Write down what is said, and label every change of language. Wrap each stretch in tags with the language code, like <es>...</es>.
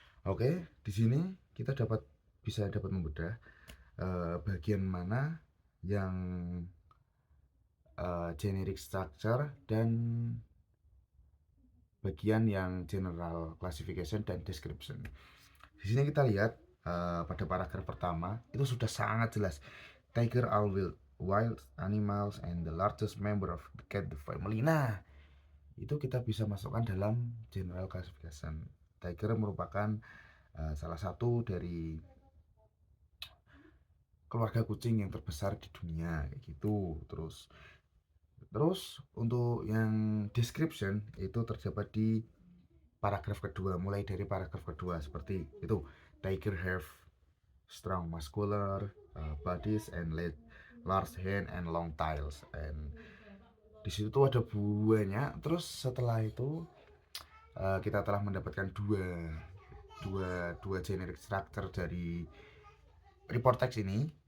<id>Oke, di sini kita bisa dapat membedah bagian mana yang generic structure dan bagian yang general classification dan description. Di sini kita lihat pada paragraf pertama itu sudah sangat jelas.</id> <en>Tiger are wild animals and the largest member of the cat family.</en> <id>Nah, itu kita bisa masukkan dalam general classification. Tiger merupakan salah satu dari keluarga kucing yang terbesar di dunia, kayak gitu. Terus untuk yang description itu terdapat di paragraf kedua, mulai dari paragraf kedua seperti itu.</id> <en>Tiger have strong muscular bodies and large hand and long tails.</en> <id>And di situ tuh ada buahnya. Terus setelah itu kita telah mendapatkan dua generic structure dari report text ini.</id>